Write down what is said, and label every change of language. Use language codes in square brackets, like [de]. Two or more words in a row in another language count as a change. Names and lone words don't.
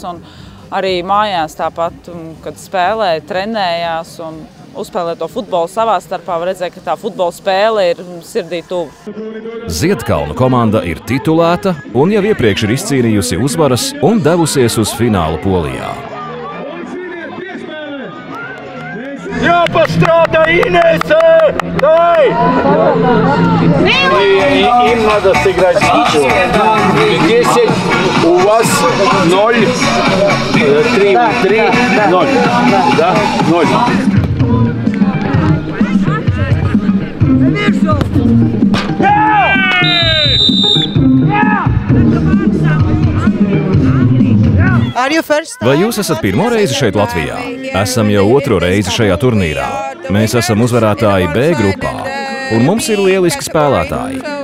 [lv] Un arī mājās tāpat, kad spēlēja, trenējās un uzspēlē to futbolu savā starpā, var redzēt, ka tā futbola spēle ir sirdī tuvu. Ziedkalnu komanda ir titulēta un jau iepriekš ir izcīnījusi uzvaras un devusies uz finālu Polijā. Jāpastrādā Inese! Dai! [ru] Им надо сыграть ничего. 10, у вас 0, 3, 0. Да? 0. [lv] Vai jūs esat pirmo reizi šeit Latvijā? Esam jau otro reizi šajā turnīrā. Mēs esam uzvarētāji B grupā, un mums ir lieliski spēlētāji.